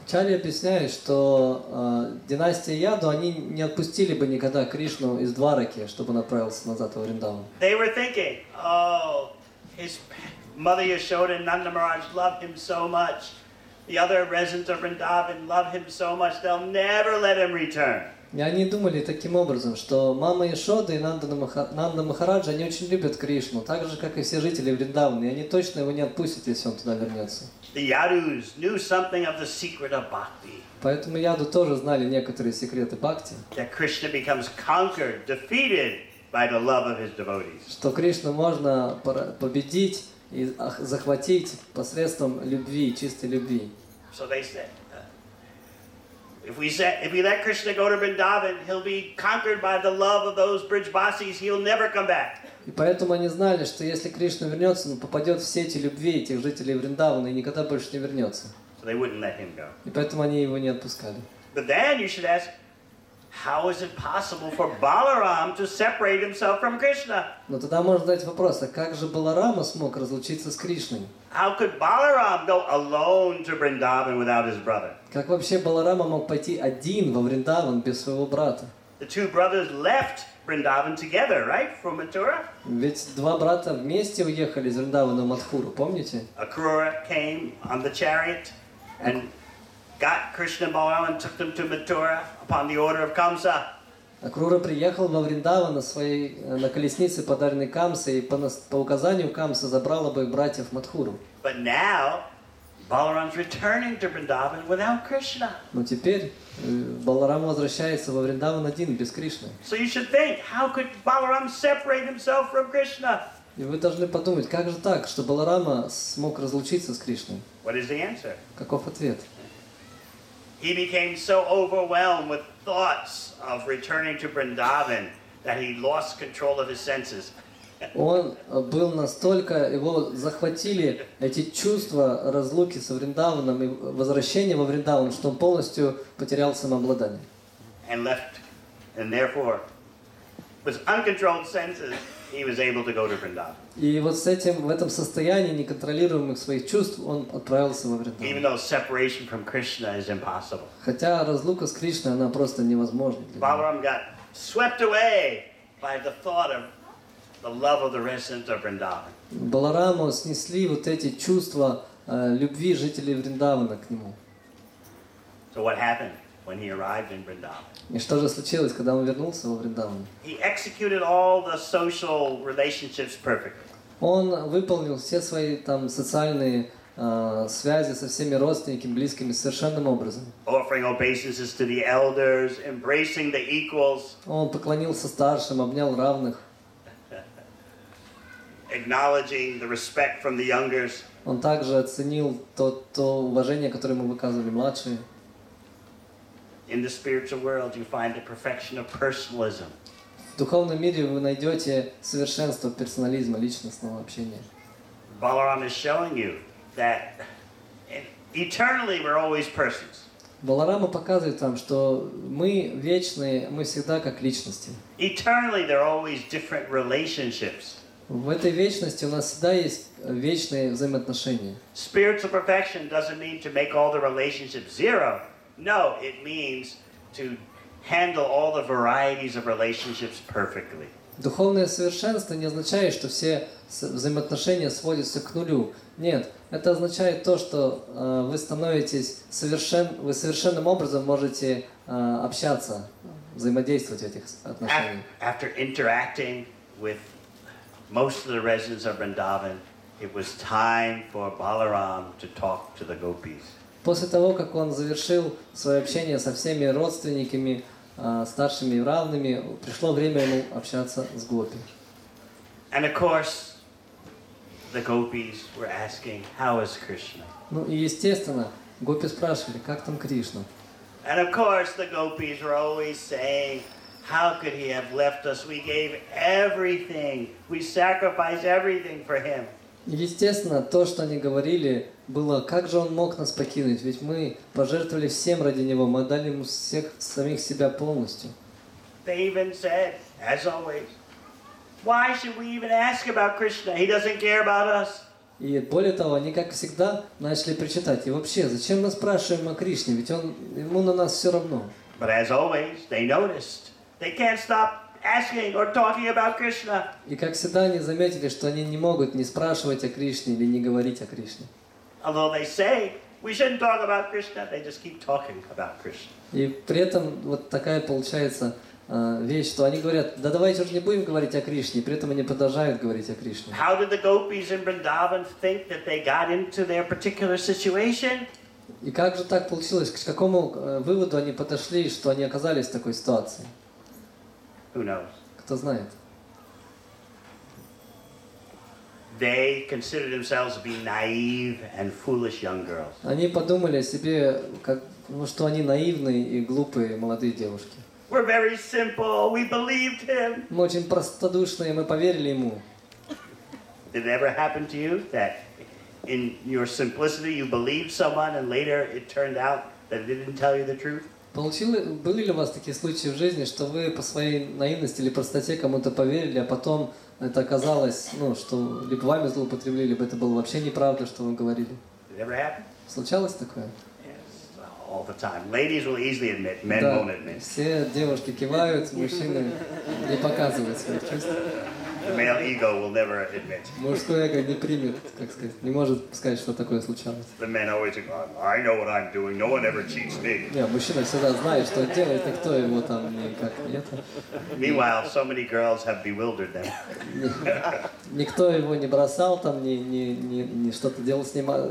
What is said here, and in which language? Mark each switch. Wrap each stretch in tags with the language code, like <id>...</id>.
<ru>Ачарьи объясняют, что династия Яду, они не отпустили бы никогда Кришну из Двараки, чтобы он отправился назад во Вриндаван.</ru> <en>They were thinking, oh, his mother Yashoda and Nanda Maharaj loved him so much. The other residents of Vrindavan love him so much, they'll never let him return.</en> <ru>И они думали таким образом, что мама Яшода и Нанда Махараджа, они очень любят Кришну, так же, как и все жители Вриндавана, и они точно его не отпустят, если он туда вернется.</ru> <en>The Yadus knew something of the secret of bhakti.</en> <ru>Поэтому Яду тоже знали некоторые секреты бхакти,</ru> <en>That Krishna becomes conquered, defeated by the love of his devotees.</en> <ru>что Кришну можно победить и захватить посредством любви, чистой любви.</ru> <en>So they said, if we let Krishna go to Vrindavan, he'll be conquered by the love of those Brijvasis, he'll never come back.</en> <ru>И поэтому они знали, что если Кришна вернется, он попадет в сети любви этих жителей Вриндавана и никогда больше не вернется.</ru> <en>So they wouldn't let him go.</en> <ru>И поэтому они его не отпускали.</ru> <en>But then you should ask, how is it possible for Balaram to separate himself from Krishna?</en> <ru>Но тогда можно задать вопрос, а как же Баларама смог разлучиться с Кришной?</ru> <en>How could Balaram go alone to Vrindavan without his brother?</en> <ru>Как вообще Баларама мог пойти один во Вриндаван без своего брата?</ru> <en>The two brothers left Vrindavan together, right, from Mathura?</en> <ru>Ведь два брата вместе уехали из Вриндавана в Мадхуру, помните?</ru> <en>Akrura came on the chariot and got Krishna and Balaram and took them to Mathura upon the order of Kamsa.</en> <ru>Акрура приехал во Вриндаван на колеснице, подаренной Камсой, и по указанию Камса забрал обоих братьев в Мадхуру.</ru> <en>But now, Balaram's returning to Vrindavan without Krishna.</en> <ru>Но теперь Баларам возвращается во Вриндаван один, без Кришны.</ru> <en>So you should think, how could Balaram separate himself from Krishna?</en> <ru>И вы должны подумать, как же так, что Баларама смог разлучиться с Кришной?</ru> <en>What is the answer?</en> <ru>Каков ответ?</ru> <en>He became so overwhelmed with thoughts of returning to Vrindavan that he lost control of his senses.</en> <ru>Он был настолько, его захватили эти чувства разлуки со Вриндаваном и возвращения во Вриндаван, что он полностью потерял самообладание.</ru> <en>And left, and therefore, with uncontrolled senses, he was able to go to Vrindavan.</en> <ru>И вот с этим, в этом состоянии неконтролируемых своих чувств он отправился во</ru> <en>Even</en> <ru>Вриндаван.</ru> <en>though separation from Krishna is impossible.</en> <ru>Хотя разлука с Кришной, она просто невозможна для него.</ru> <en>Balaram got swept away by the thought of the love of the residents of Vrindavan.</en> <ru>Балараму снесли вот эти чувства любви жителей Вриндавана к нему.</ru> <en>So what happened when he arrived in Vrindavan?</en> <ru>И что же случилось, когда он вернулся во Вриндаван?</ru> <en>He executed all the social relationships perfectly.</en> <ru>Он выполнил все свои там социальные связи со всеми родственниками, близкими совершенным образом.</ru> <en>Offering obeisances to the elders, embracing the equals,</en> <ru>Он поклонился старшим, обнял равных.</ru> <en>acknowledging the respect from the youngers.</en> <ru>Он также оценил то уважение, которое ему выказывали младшие.</ru> <en>In the spiritual world, you find the perfection of personalism.</en> <ru>В духовном мире вы найдете совершенство персонализма, личностного общения.</ru> <en>Balaram is showing you that eternally we're always persons.</en> <ru>Баларама показывает вам, что мы вечные, мы всегда как личности.</ru> <en>Eternally there are always different relationships.</en> <ru>В этой вечности у нас всегда есть вечные взаимоотношения.</ru> <en>Spiritual perfection doesn't mean to make all the relationships zero. No, it means to handle all the varieties of relationships perfectly.</en> <ru>Духовное совершенство не означает, что все взаимоотношения сводятся к нулю. Нет, это означает то, что вы становитесь вы совершенным образом можете общаться, взаимодействовать в этих отношениях.</ru> <en>After interacting with most of the residents of Vrindavan, it was time for Balaram to talk to the gopis.</en> <ru>После того, как он завершил свое общение со всеми родственниками, старшими и равными, пришло время ему общаться с гопи.</ru> <en>And of course, the gopis were asking, how is Krishna?</en> <ru>Ну и естественно, гопи спрашивали, как там Кришна?</ru> <en>And of course, the gopis were always saying, how could he have left us? We gave everything. We sacrificed everything for him.</en> <ru>Естественно, то, что они говорили, было, как же он мог нас покинуть, ведь мы пожертвовали всем ради него, мы отдали ему всех самих себя полностью.</ru> <en>They even said, as always, why should we even ask about Krishna? He doesn't care about us.</en> <ru>И более того, они, как всегда, начали причитать, и вообще, зачем мы спрашиваем о Кришне, ведь ему на нас все равно.</ru> <en>But as always, they noticed, they can't stop asking or talking about Krishna.</en> <ru>И как всегда они заметили, что они не могут не спрашивать о Кришне или не говорить о Кришне.</ru> <en>Although they say we shouldn't talk about Krishna, they just keep talking about Krishna.</en> <ru>И при этом вот такая получается вещь, что они говорят, да давайте уже не будем говорить о Кришне, и при этом они продолжают говорить о Кришне.</ru> <en>How did the gopis in Vrindavan think that they got into their particular situation?</en> <ru>И как же так получилось, к какому выводу они подошли, что они оказались в такой ситуации?</ru> <en>Who knows?</en> <ru>Кто знает?</ru> <en>They considered themselves to be naive and foolish young girls.</en> <ru>Они подумали о себе, что они наивные и глупые молодые девушки.</ru> <en>We're very simple. We believed him.</en> <ru>Мы очень простодушные, мы поверили ему.</ru> <en>Did it ever happen to you that in your simplicity you believed someone and later it turned out that it didn't tell you the truth?</en> <ru>Были ли у вас такие случаи в жизни, что вы по своей наивности или простоте кому-то поверили, а потом это оказалось, что либо вами злоупотребили, либо это было вообще неправда, что вы говорили?</ru> <en>Did it ever happen?</en> <ru>Случалось такое?</ru> <en>Yes, all the time. Ladies will easily admit, men</en> <ru>Да,</ru> <en>won't admit.</en> <ru>все девушки кивают, мужчины не показывают своих чувств.</ru> <en>The male ego will never admit.</en> <ru>Мужское эго не примет, как сказать, не может сказать, что такое случалось.</ru> <en>The men always go, I know what I'm doing. No one ever cheats me.</en> <ru>Нет, мужчина всегда знает, что делает, никто его там никак нет.</ru> <en>Meanwhile, so many girls have bewildered them.</en> <ru>Никто его не бросал, там, не что-то делал с ним.</ru>